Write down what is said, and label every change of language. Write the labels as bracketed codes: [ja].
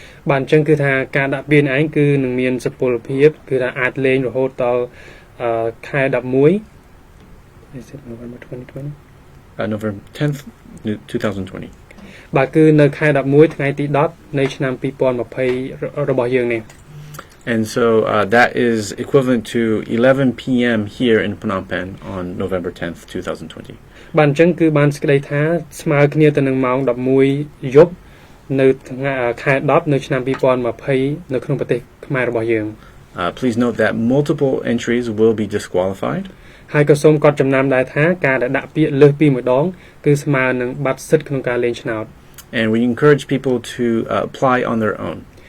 [km] បាទអញ្ចឹងគឺថាការដាក់ពាក្យឯងគឺនឹងមានសុពលភាពគឺថាអាចលេងរហូតដល់ខែ11 [en] Is it November 2020? November 10th, 2020. [km] បាទគឺនៅខែ11ថ្ងៃទី10នៃឆ្នាំ2020របស់យើងនេះ [en] And so that is equivalent to 11 p.m. here in Phnom Penh on November 10th, 2020. [km] បាទអញ្ចឹងគឺបានសេចក្តីថាស្មើគ្នាទៅនឹងម៉ោង11យប់នៅថ្ងៃខែ10នៅឆ្នាំ2020នៅក្នុងប្រទេសខ្មែររបស់យើង [en] Please note that multiple entries will be disqualified. [km] ហើយក៏សូមកត់ចំណាំដែរថាការដែលដាក់ពាក្យលើសពីមួយដងគឺស្មើនឹងបាត់សិទ្ធិក្នុងការលេងឆ្នោត [en] And we encourage people to apply on their own.